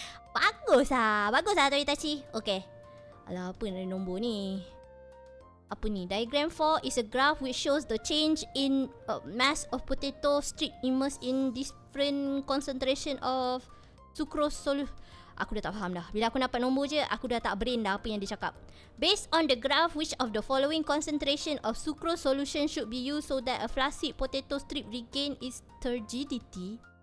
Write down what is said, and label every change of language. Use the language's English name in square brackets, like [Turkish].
[Malay] Bagus lah Toritachi. Okay. Alah, apa yang ada nombor ni? Apa ni? [English] Diagram 4 is a graph which shows the change in mass of potato strip immersed in different concentration of sucrose solution. [Malay] Aku dah tak faham dah. Bila aku dapat nombor je, aku dah tak brain dah apa yang dia cakap. [English] Based on the graph, which of the following concentration of sucrose solution should be used so that a flaccid potato strip regain its turgidity?